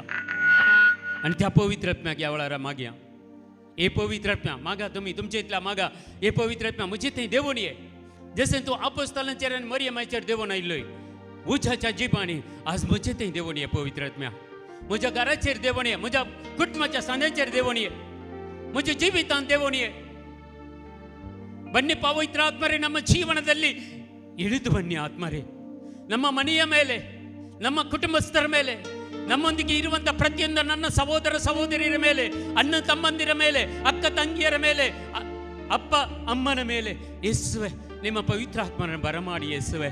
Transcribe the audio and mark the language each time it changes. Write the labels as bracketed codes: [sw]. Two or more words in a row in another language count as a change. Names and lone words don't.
[kok] आनी त्या पवित्र आत्म्याक ह्या वेळार मागया. हे पवित्र आत्म्या मागा, तुम्ही तुमचे इतल्या मागा. हे पवित्र आत्म्या म्हजे थंय देवण ये. जशें तूं आपोस्तलांचेर आनी मरियमाचेर देवण आयिल्लोय उज्याच्या जिबांनी आज म्हजे थंय देवण ये पवित्र आत्म्या. म्हज्या घराचेर देवण ये, म्हज्या कुटुंबाच्या सांद्याचेर देवण ये, म्हज्या जिवितांत देवण ये. [kn] ಬನ್ನಿ ಪವಿತ್ರ ಆತ್ಮರೇ, ನಮ್ಮ ಜೀವನದಲ್ಲಿ ಇಳಿದು ಬನ್ನಿ ಆತ್ಮರೇ. ನಮ್ಮ ಮನೆಯ ಮೇಲೆ, ನಮ್ಮ ಕುಟುಂಬಸ್ಥರ ಮೇಲೆ, ನಮ್ಮೊಂದಿಗೆ ಇರುವಂಥ ಪ್ರತಿಯೊಂದು ನನ್ನ ಸಹೋದರ ಸಹೋದರಿಯರ ಮೇಲೆ, ಅಣ್ಣ ತಮ್ಮಂದಿರ ಮೇಲೆ, ಅಕ್ಕ ತಂಗಿಯರ ಮೇಲೆ, ಅಪ್ಪ ಅಮ್ಮನ ಮೇಲೆ ಯೇಸುವೆ ನಿಮ್ಮ ಪವಿತ್ರ ಆತ್ಮರನ್ನು ಬರಮಾಡಿ ಯೇಸುವೆ.